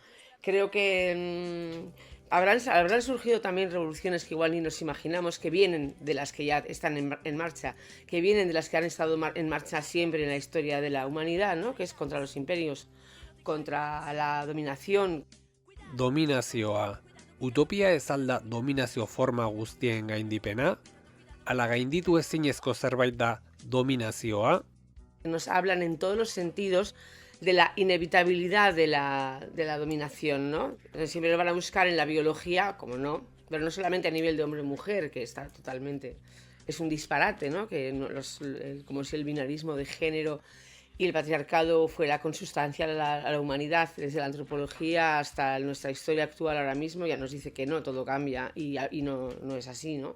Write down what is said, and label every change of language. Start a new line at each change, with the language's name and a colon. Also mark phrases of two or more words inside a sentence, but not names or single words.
Spanish: Creo que habrán surgido también revoluciones que igual ni nos imaginamos, que vienen de las que ya están en marcha, que vienen de las que han estado en marcha siempre en la historia de la humanidad, ¿no? Que es contra los imperios, contra la dominación.
Basque: Dominazioa. Utopia ez alda dominazio forma guztien gaindipena? Ala gainditu ezinezko zerbait da dominazioa?
Spanish: Nos hablan en todos los sentidos de la inevitabilidad de la dominación, ¿no? Siempre lo van a buscar en la biología, como no, pero no solamente a nivel de hombre-mujer, que está totalmente... Es un disparate, ¿no? Que como si el binarismo de género y el patriarcado fuera consustancial a la humanidad, desde la antropología hasta nuestra historia actual ahora mismo, ya nos dice que no, todo cambia y no es así, ¿no?